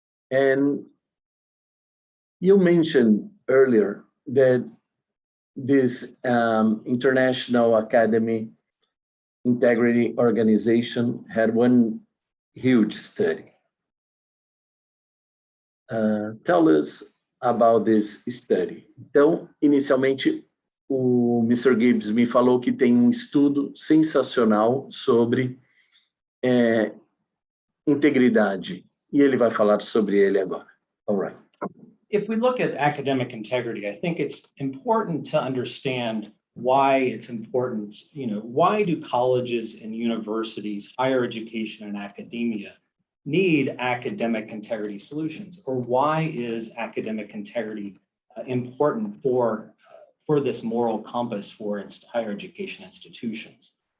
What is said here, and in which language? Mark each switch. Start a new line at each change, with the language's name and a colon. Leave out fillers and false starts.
English: And you mentioned earlier that this International Academy Integrity Organization had one huge study. Tell us about this study.
Portuguese: Então, inicialmente, o Mr. Gibbs me falou que tem um estudo sensacional sobre integridade, e ele vai falar sobre ele agora.
English: All right. If we look at academic integrity, I think it's important to understand why it's important. Why do colleges and universities, higher education and academia need academic integrity solutions? Or why is academic integrity important for this moral compass for higher education institutions?